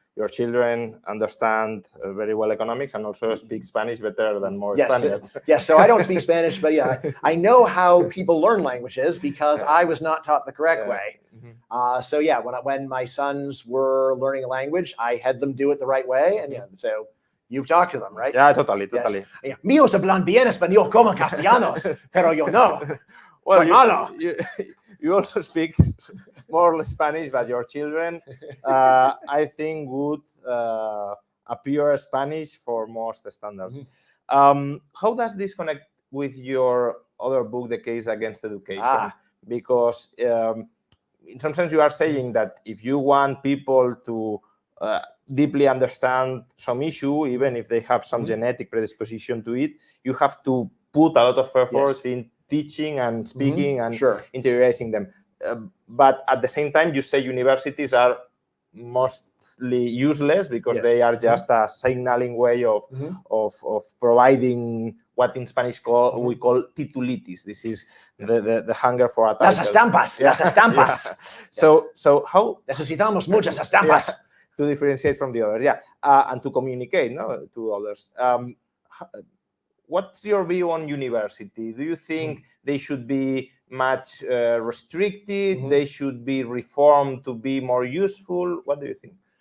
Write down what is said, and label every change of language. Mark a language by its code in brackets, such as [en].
[en] Your children understand very well economics and also speak Spanish better than most Spaniards. Yes, so I don't speak Spanish, but yeah, I know how people learn languages because I was not taught the correct way. So yeah, when my sons were learning a language, I had them do it the right way. And so you've talked to them, right? Yeah, totally. Yes. [es] Míos hablan bien español como castellanos, pero yo no. [en] Well, you also speak more or less Spanish, but your children, I think, would appear Spanish for most standards. How does this connect with your other book, The Case Against Education? Because in some sense, you are saying that if you want people to deeply understand some issue, even if they have some genetic predisposition to it, you have to put a lot of effort in teaching and speaking and interiorizing them. But at the same time, you say universities are mostly useless because they are just a signaling way of providing what in Spanish we call titulitis. This is the hunger for a title. [es] Las estampas, las estampas. [en] So how [es] necesitamos muchas estampas [en] to differentiate from the others, and to communicate to others. What's your view on university? Do you think they should be much restricted? They should be reformed to be more useful? What do you think?